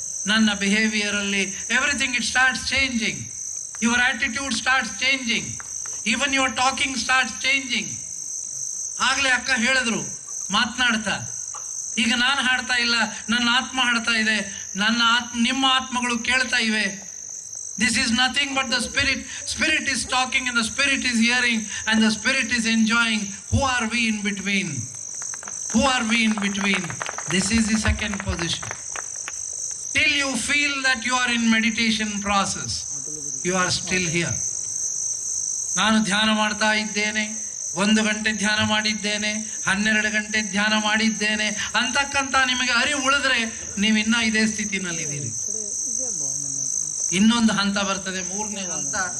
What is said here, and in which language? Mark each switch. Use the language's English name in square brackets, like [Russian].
[Kannada] ನನ್ನ ಬಿಹೇವಿಯರಲ್ಲಿ [English] Everything it starts changing. Your attitude starts changing. Even your talking starts changing. [Kannada] ಆಗಲೇ ಅಕ್ಕ ಹೇಳಿದ್ರು ಮಾತನಾಡ್ತಾ, ಈಗ ನಾನು ಹಾಡ್ತಾ ಇಲ್ಲ, ನನ್ನ ಆತ್ಮ ಹಾಡ್ತಾ ಇದೆ, ನಿಮ್ಮ ಆತ್ಮಗಳು ಕೇಳ್ತಾ ಇವೆ. [English] This is nothing but the spirit. Spirit is talking and the spirit is hearing and the spirit is enjoying. Who are we in between? Who are we in between? This is the second position. Till you feel that you are in meditation process, you are still here. [Kannada] ನಾನು ಧ್ಯಾನ ಮಾಡ್ತಾ ಇದ್ದೇನೆ, 1 ಗಂಟೆ ಧ್ಯಾನ ಮಾಡಿದ್ದೇನೆ, 12 ಗಂಟೆ ಧ್ಯಾನ ಮಾಡಿದ್ದೇನೆ ಅಂತಕ್ಕಂಥ ನಿಮಗೆ ಅರಿವು ಉಳಿದ್ರೆ ನೀವು ಇನ್ನೂ ಇದೇ ಸ್ಥಿತಿನಲ್ಲಿದ್ದೀರಿ. ಇನ್ನೊಂದು ಹಂತ ಬರ್ತದೆ, 3ನೇ ಹಂತ.